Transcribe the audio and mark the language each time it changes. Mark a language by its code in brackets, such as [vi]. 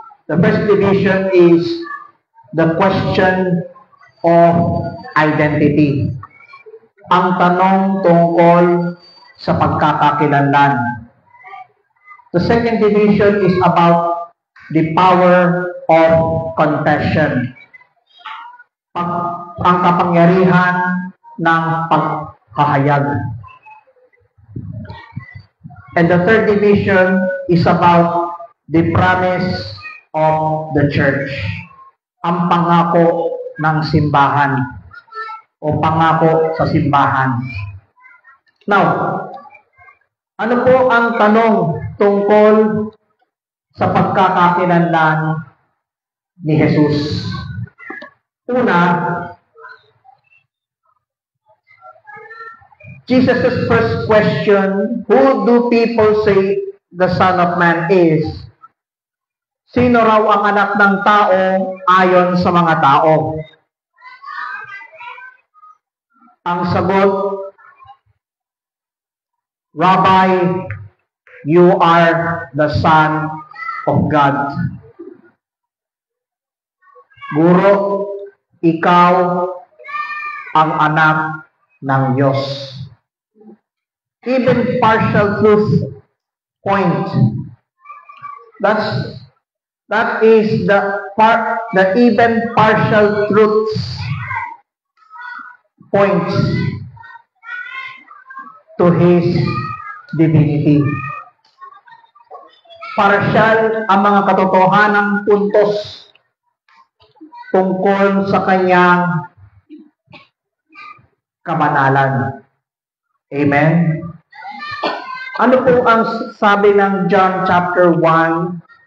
[en] The first division is the question of identity. [tl] Ang tanong tungkol sa pagkakakilanlan. [en] The second division is about the power of confession. [tl] Ang kapangyarihan ng pagkahayag. [en] And the third division is about the promise of the church. [tl] Ang pangako ng simbahan o pangako sa simbahan. Now, ano po ang tanong tungkol sa pagkakakilanlan ni Jesus? [en] Una, Jesus' first question, who do people say the Son of Man is? [tl] Sino raw ang anak ng tao ayon sa mga tao? Ang sagot, [en] Rabbi, you are the Son of God. [tl] Guro, ikaw ang anak ng Diyos. [en] Even partial truth point. That is the even partial truths points to his divinity. [tl] Partial ang mga katotohanang puntos tungkol sa kanyang kabanalan. Amen? Ano po ang sabi ng John chapter 1?